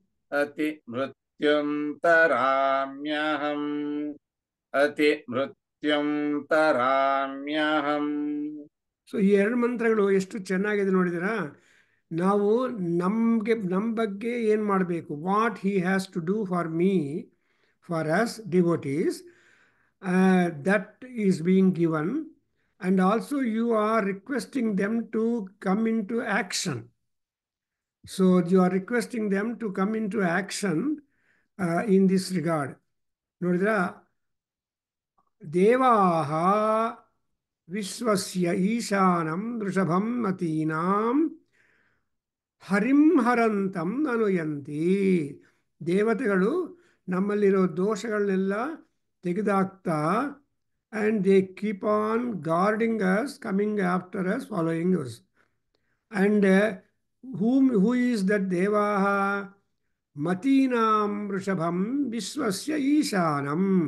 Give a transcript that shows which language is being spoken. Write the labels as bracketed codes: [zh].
[sa] अतिमृत्युं तराम्यहम् अतिमृत्युं तराम्यहम् [kn] so ಈ ಎರಡು ಮಂತ್ರಗಳು ಎಷ್ಟು ಚೆನ್ನಾಗಿದೆ ನೋಡಿದಿರಾ. ನಾವು ನಮ್ಮ ಬಗ್ಗೆ ಏನು ಮಾಡಬೇಕು, [en] What he has to do for me, for us devotees, that is being given, and also you are requesting them to come into action. So you are requesting them to come into action in this regard. [sa] ನೋಡಿದ್ರಾ, ದೇವಾಹ ವಿಶ್ವಸ್ಯ ಈಶಾನಂ ವೃಷಭಂ ಮತೀನಾಂ ಹರಿಂ ಹರಂತಂ ಅನುಯಂತಿ. [kn] ದೇವತೆಗಳು ನಮ್ಮಲ್ಲಿರೋ ದೋಷಗಳನ್ನೆಲ್ಲ ತೆಗೆದಾಕ್ತಾ, [en] and they keep on guarding us, coming after us, following us. And who is that Devaha? [sa] Matinam Rishabham Vishwasya Ishanam.